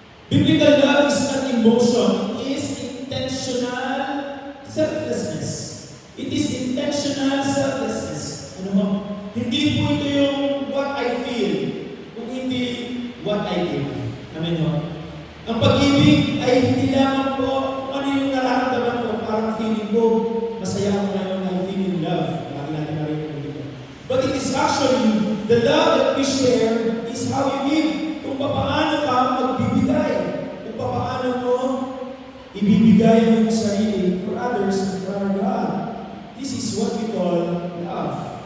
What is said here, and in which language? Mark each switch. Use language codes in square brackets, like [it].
[en] Biblical love is not emotion. It is intentional selflessness. It is intentional selflessness. [tl] Ano ho? Hindi po ito yung [en] what I feel, [tl] kung hindi [en] what I give. [tl] Amen ho? Ang pag-ibig ay hindi lamang po kung ano yung nararamdaman ko, parang feeling ko, masaya ako ngayon, [en] I feel in love. [tl] Lagi natin narinig dito. [en] But it is actually, the love that we share is how you give. [tl] Kung paano ka magbibigay. Kung paano mo ibibigay ang iyong sarili [en] for others and for our God. This is what we call love.